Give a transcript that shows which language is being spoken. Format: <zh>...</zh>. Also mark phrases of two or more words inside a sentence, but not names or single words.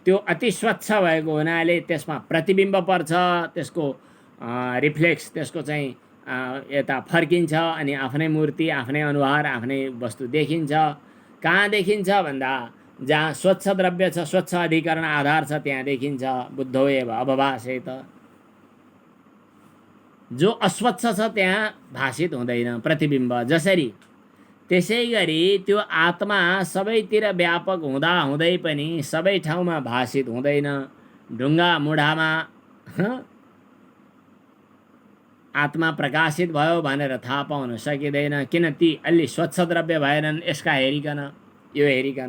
<ne>त्यो अति स्वच्छ भएको हुनाले त्यसमा प्रतिबिम्ब पर्छ, त्यसको रिफ्लेक्स, त्यसको चाहिँ यता फर्किन्छ अनि आफ्नै मूर्ति, आफ्नै अनुहार, आफ्नै वस्तु देखिन्छ। कहाँ देखिन्छ भन्दा जहाँ स्वच्छ द्रव्य छ, स्वच्छ अधिकरण आधार छ, त्यहाँ देखिन्छ।</ne> <sa>बुद्धौ एव अवभासेत।</sa> <ne>जो अस्वच्छ छ त्यहाँ भाषित हुँदैन प्रतिबिम्ब। जसरी त्यसै गरी त्यो आत्मा सबैतिर व्यापक हुँदा हुँदै पनि सबै ठाउँमा भाषित हुँदैन। ढुङ्गा मुढामा आत्मा प्रकाशित भयो भनेर थाहा पाउन सकिँदैन, किन ती अलि स्वच्छ द्रव्य भएनन् यसका हेरिकन, यो हेरिकन।</ne>